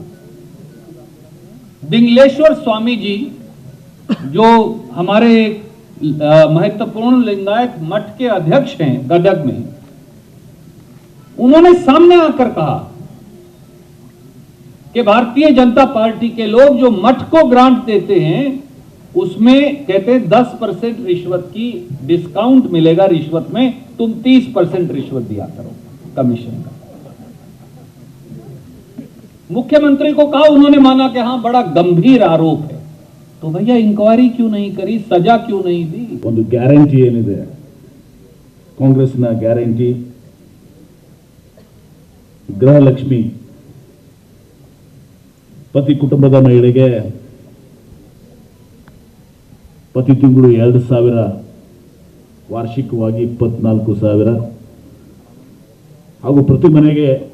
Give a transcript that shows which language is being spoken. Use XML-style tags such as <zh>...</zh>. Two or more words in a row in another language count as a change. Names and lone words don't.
<hi>बिंगलेश्वर स्वामी जी जो हमारे महत्वपूर्ण लिंगायत मठ के अध्यक्ष हैं गदग में, उन्होंने सामने आकर कहा कि भारतीय जनता पार्टी के लोग जो मठ को ग्रांट देते हैं उसमें कहते हैं 10% रिश्वत की डिस्काउंट मिलेगा, रिश्वत में तुम 30% रिश्वत दिया करो कमीशन का। मुख्यमंत्री को कहा, उन्होंने माना कि हां बड़ा गंभीर आरोप है, तो भैया इंक्वायरी क्यों नहीं करी, सजा क्यों नहीं दी?</hi> <kn>ಒಂದು ಗ್ಯಾರಂಟಿ ಏನಿದೆ ಕಾಂಗ್ರೆಸ್ನ ಗ್ಯಾರಂಟಿ, ಗೃಹಲಕ್ಷ್ಮಿ ಪ್ರತಿ ಕುಟುಂಬದ ಮಹಿಳೆಗೆ ಪ್ರತಿ ತಿಂಗಳು 2,000, ವಾರ್ಷಿಕವಾಗಿ 24,000 ಹಾಗೂ ಪ್ರತಿ ಮನೆಗೆ</kn>